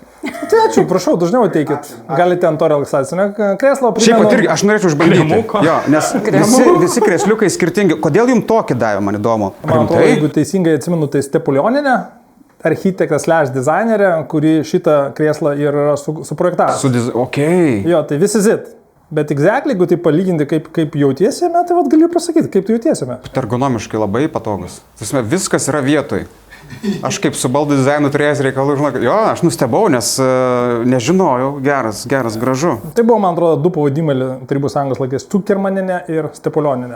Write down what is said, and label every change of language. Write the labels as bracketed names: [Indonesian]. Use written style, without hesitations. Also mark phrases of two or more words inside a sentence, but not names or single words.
[Lithuanian] Tai ačiū, prašau, dažniau ateikit. Galite ant to relaksacinio krėslo primenu. Šiaip pat irgi, aš norėčiau išbandyti. Jo, nes visi krėsliukai skirtingi. Kodėl jums tokį davė, man įdomu? Man atrodo, jeigu teisingai atsimenu, tai Stepulioninė, architektė / dizainerė, kuri šitą krėslą ir yra suprojektavęs. Okay. Jo, tai [English] this is it. [Lithuanian] Bet exactly, jeigu tai palyginti, kaip jautiesi jame, tai vat galiu pasakyti, kaip tu jautiesi jame. Ergonomiškai labai patogus. Viskas yra vietoj. Aš kaip su baldų dizainu turėjęs reikalų, žinok, jo, aš nustebau, nes nežinojau, geras, gražu. Tai buvo, man atrodo, 2 pavadimai Tarybų sąjungos laikais - Cukermaninė ir Stepulioninė.